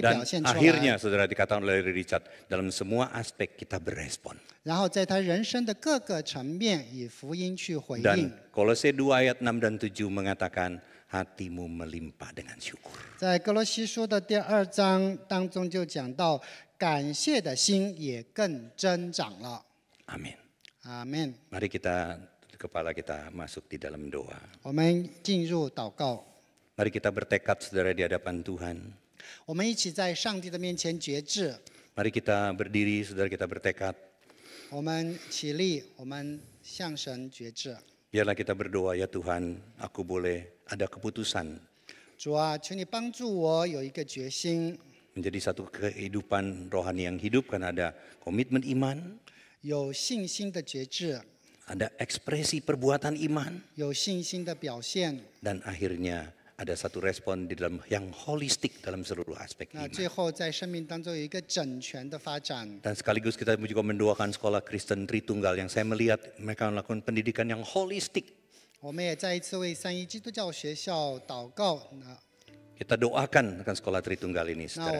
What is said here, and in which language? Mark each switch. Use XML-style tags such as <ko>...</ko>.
<id>Dan</id> <zh>表现出来，</zh> <id>akhirnya saudara dikatakan oleh Richard, dalam semua aspek kita berespon.</id> <zh>然后在他人生的各个层面以福音去回应。</zh> <id>Dan Kolose 2 ayat 6 dan 7 mengatakan hatimu melimpah dengan syukur.</id> <zh>在哥罗西书的第2章当中就讲到，感谢的心也更增长了。</zh> <id>Amin.</id> <zh>阿门。</zh> <id>Mari kita kepala kita masuk di dalam doa.</id> <zh>我们进入祷告，</zh> <id>Mari kita bertekad saudara di hadapan Tuhan.</id> <zh>我们一起在上帝的面前决志。</zh> <id>Mari kita berdiri saudara, kita bertekad.</id> <zh>我们起立，我们向神决志。</zh> <id>Biarlah kita berdoa, ya Tuhan, aku boleh ada keputusan</id> <zh>主啊，求你帮助我有一个决心，</zh> <id>menjadi satu kehidupan rohani yang hidup karena ada komitmen iman,</id> <zh>有信心的决志，</zh> <id>ada ekspresi perbuatan iman,</id> <zh>有信心的表现。</zh> <id>dan akhirnya ada satu respon di dalam yang holistik dalam seluruh aspek</id> <zh>那</zh> <id>iman.</id> <zh>最后在生命当中有一个整全的发展。</zh> <id>Dan sekaligus kita juga mendoakan sekolah Kristen Tritunggal yang saya melihat mereka melakukan pendidikan yang holistik.</id> <zh>我们也再一次为三一基督教学校祷告。</zh> <id>Kita doakan akan sekolah Tritunggal ini,</id> <zh>那我</zh>